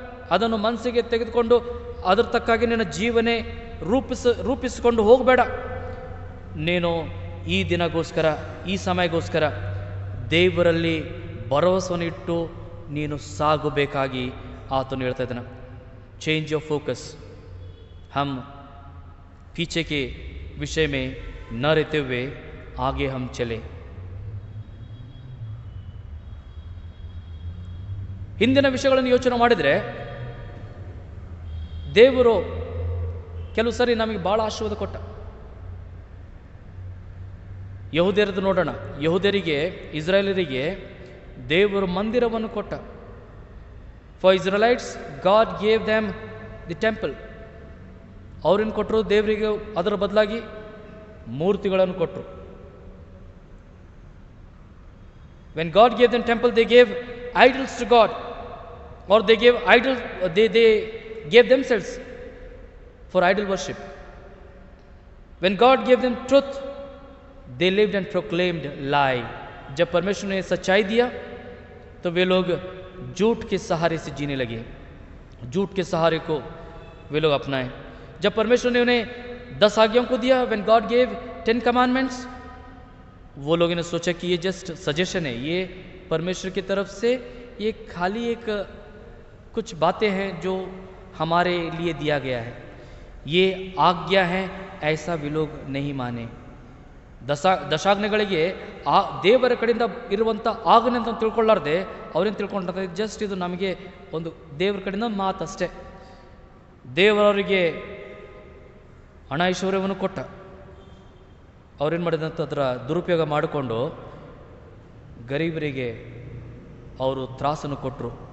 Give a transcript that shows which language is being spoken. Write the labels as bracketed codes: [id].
[kn] ಅದನ್ನು ಮನಸ್ಸಿಗೆ ತೆಗೆದುಕೊಂಡು ಅದ್ರ ತಕ್ಕಾಗಿ ನಿನ್ನ ಜೀವನೇ ರೂಪಿಸಿಕೊಂಡು ಹೋಗಬೇಡ. ನೀನು ಈ ದಿನಗೋಸ್ಕರ, ಈ ಸಮಯಕ್ಕೋಸ್ಕರ ದೇವರಲ್ಲಿ ಭರವಸೆಯನ್ನು ಇಟ್ಟು ನೀನು ಸಾಗಬೇಕಾಗಿ ಆತನು ಹೇಳ್ತಾ ಇದ್ದಾನೆ. [en] Change your focus. [hi] हम पीछे के विषय में न रहते हुए आगे हम चले. [kn] ಹಿಂದಿನ ವಿಷಯಗಳನ್ನು ಯೋಚನೆ ಮಾಡಿದರೆ ದೇವರು ಕೆಲವು ಸರಿ ನಮಗೆ ಭಾಳ ಆಶೀರ್ವಾದ ಕೊಟ್ಟ. ಯಹೂದ್ಯರದ್ದು ನೋಡೋಣ. ಯಹೂದ್ಯರಿಗೆ, ಇಸ್ರಾಯೇಲರಿಗೆ ದೇವರು ಮಂದಿರವನ್ನು ಕೊಟ್ಟ. [en] For Israelites, God gave them the temple. [kn] ಅವ್ರೇನು ಕೊಟ್ಟರು? ದೇವರಿಗೆ ಅದರ ಬದಲಾಗಿ ಮೂರ್ತಿಗಳನ್ನು ಕೊಟ್ಟರು. [en] When God gave them temple, they gave idols to God, or they gave idols. They gave themselves for idol worship. When God gave them truth, they lived and proclaimed lie. [hi] जब परमेश्वर ने सच्चाई दिया तो वे लोग झूठ के सहारे से जीने लगे, झूठ के सहारे को वे लोग अपनाए. जब परमेश्वर ने उन्हें 10 आज्ञाओं को दिया, [en] when God gave 10 commandments, [hi] वो लोगों ने सोचा कि ये [en] just suggestion [hi] है, ये परमेश्वर की तरफ से ये खाली एक कुछ बातें हैं जो हमारे लिए दिया गया है, ये आज्ञा है, ऐसा वे लोग नहीं माने. [kn] ದಶಾಜ್ಞೆಗಳಿಗೆ ದೇವರ ಕಡೆಯಿಂದ ಇರುವಂಥ ಆಜ್ಞೆ ಅಂತ ತಿಳ್ಕೊಳ್ಳಾರ್ದೆ ಅವ್ರೇನು ತಿಳ್ಕೊಂಡ್ರೆ ಜಸ್ಟ್ ಇದು ನಮಗೆ ಒಂದು ದೇವರ ಕಡೆಯಿಂದ ಮಾತಷ್ಟೇ. ದೇವರವರಿಗೆ ಹಣ ಐಶ್ವರ್ಯವನ್ನು ಕೊಟ್ಟ. ಅವ್ರೇನು ಮಾಡಿದಂಥ ಅದರ ದುರುಪಯೋಗ ಮಾಡಿಕೊಂಡು ಗರೀಬರಿಗೆ ಅವರು ತ್ರಾಸನ್ನು ಕೊಟ್ಟರು.